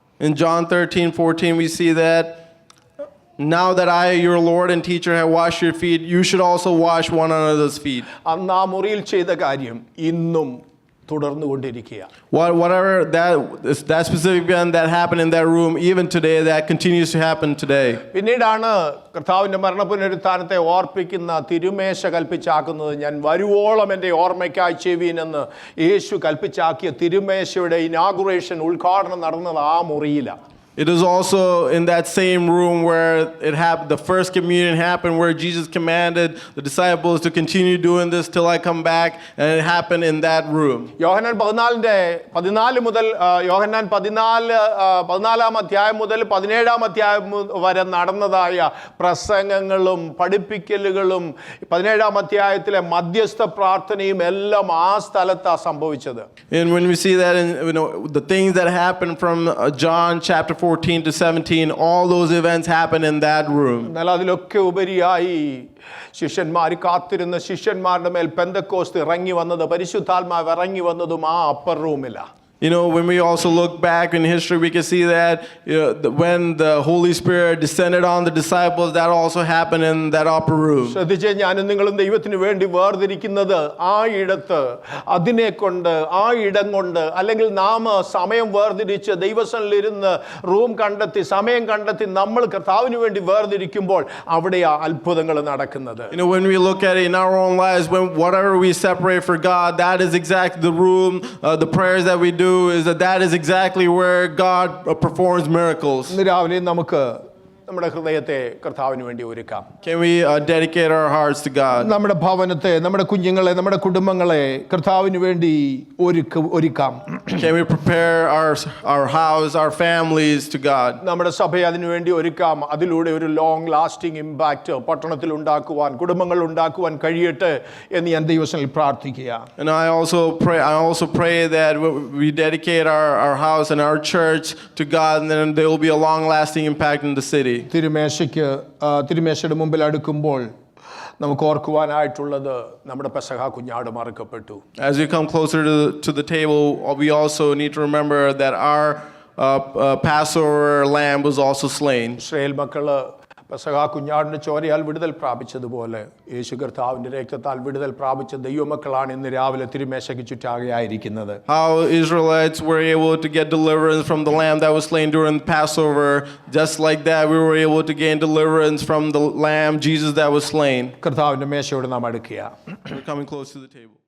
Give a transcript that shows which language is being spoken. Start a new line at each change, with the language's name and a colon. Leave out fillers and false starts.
English: In John 13:14, we see that now that I, your Lord and teacher, have washed your feet, you should also wash one another's feet.
Malayalam: അന്ന് ആ മുറിയിൽ ചെയ്ത കാര്യം ഇന്നും തുടർന്നുകൊണ്ടിരിക്കുക.
English: Whatever that specific event that happened in that room, even today, that continues to happen today.
Malayalam: പിന്നീടാണ് കർത്താവിന്റെ മരണപുനരുത്ഥാനത്തെ ഓർപ്പിക്കുന്ന തിരുമേശ കൽപ്പിച്ചാക്കുന്നത്. ഞാൻ വരുവോളം എൻ്റെ ഓർമ്മയ്ക്കായി ചെവീൻ എന്ന് യേശു കൽപ്പിച്ചാക്കിയ തിരുമേശയുടെ ഇനാഗുറേഷൻ ഉദ്ഘാടനം നടന്നത് ആ മുറിയിലാണ്.
English: It is also in that same room where it happened. The first communion happened, where Jesus commanded the disciples to continue doing this till I come back, and it happened in that room.
Malayalam: യോഹന്നാൻ 14 മുതൽ യോഹന്നാൻ 14 അധ്യായം മുതൽ 17 അധ്യായം വരെ നടന്നതായ പ്രസംഗങ്ങളും പഠിപ്പിക്കലുകളും 17 അധ്യായത്തിലെ മധ്യസ്ഥ പ്രാർത്ഥനയും എല്ലാം ആ സ്ഥലത്താണ് സംഭവിച്ചത്.
English: And when we see that in the things that happened from John chapter 14 to 17, all those events happen in that room.
Malayalam: എന്നാൽ അതിലൊക്കെ ഉപരിയായി ശിഷ്യന്മാർ കാത്തിരുന്ന ശിഷ്യന്മാരുടെ മേൽ പെന്തക്കോസ്ത് ഇറങ്ങി വന്നത്, പരിശുദ്ധാത്മാവ് ഇറങ്ങി വന്നതും ആ അപ്പർ റൂമിലാണ്.
English: When we also look back in history, we can see that when the Holy Spirit descended on the disciples, that also happened in that upper room.
Malayalam: ശ്രദ്ധിച്ച്, ഞാനും നിങ്ങളും ദൈവത്തിന് വേണ്ടി വേർതിരിക്കുന്നത് ആ ഇടത്ത് അതിനെ കൊണ്ട് ആ ഇടം കൊണ്ട് അല്ലെങ്കിൽ നാം സമയം വേർതിരിച്ച് ദൈവസന്നിധിയിലിരുന്ന് റൂം കണ്ടെത്തി സമയം കണ്ടെത്തി നമ്മൾ കർത്താവിന് വേണ്ടി വേർതിരിക്കുമ്പോൾ അവിടെയാ അത്ഭുതങ്ങൾ നടക്കുന്നത്.
English: When we look at it in our own lives, when whatever we separate for God, that is exactly the room, the prayers that we do is that is exactly where God performs miracles.
Malayalam: ഇന്ന് രാവിലെ നമുക്ക് നമ്മുടെ ഹൃദയത്തെ കർത്താവിന് വേണ്ടി ഒരുക്കാം.
English: Can we dedicate our hearts to God?
Malayalam: നമ്മുടെ ഭവനത്തെ, നമ്മുടെ കുഞ്ഞുങ്ങളെ, നമ്മുടെ കുടുംബങ്ങളെ കർത്താവിന് വേണ്ടി ഒരുക്കാം.
English: Can we prepare our house, our families to God?
Malayalam: നമ്മുടെ സഭയെ അതിനു വേണ്ടി ഒരുക്കാം. അതിലൂടെ ഒരു
English: long lasting impact
Malayalam: പട്ടണത്തിൽ ഉണ്ടാക്കുവാൻ, കുടുംബങ്ങൾ ഉണ്ടാക്കുവാൻ കഴിയട്ടെ എന്ന് ഞാൻ ദൈവസന്നിധിയിൽ പ്രാർത്ഥിക്കുക.
English: And I also pray that we dedicate our house and our church to God, and then there will be a long lasting impact in the city.
Malayalam: തിരുമേശയുടെ മുമ്പിൽ അടുക്കുമ്പോൾ നമുക്ക് ഓർക്കുവാനായിട്ടുള്ളത് നമ്മുടെ പെസഹ കുഞ്ഞാട് മറക്കപ്പെട്ടു.
English: As we come closer to the table, we also need to remember that our Passover lamb was also slain.
Malayalam: Israel മക്കള് പെസഹ കുഞ്ഞാടിന്റെ ചോരയാൽ വിടുതൽ പ്രാപിച്ചതുപോലെ യേശു കർത്താവിന്റെ രക്തത്താൽ വിടുതൽ പ്രാപിച്ച ദൈവമക്കളാണ് ഇന്ന് രാവിലെ തിരുമേശയ്ക്ക് ചുറ്റാകെയായിരിക്കുന്നത്.
English: How Israelites were able to get deliverance from the lamb that was slain during Passover, just like that we were able to gain deliverance from the lamb Jesus that was slain.
Malayalam: കർത്താവിന്റെ മേശയോട് നാം അടുക്കുക.
English: We're coming close to the table.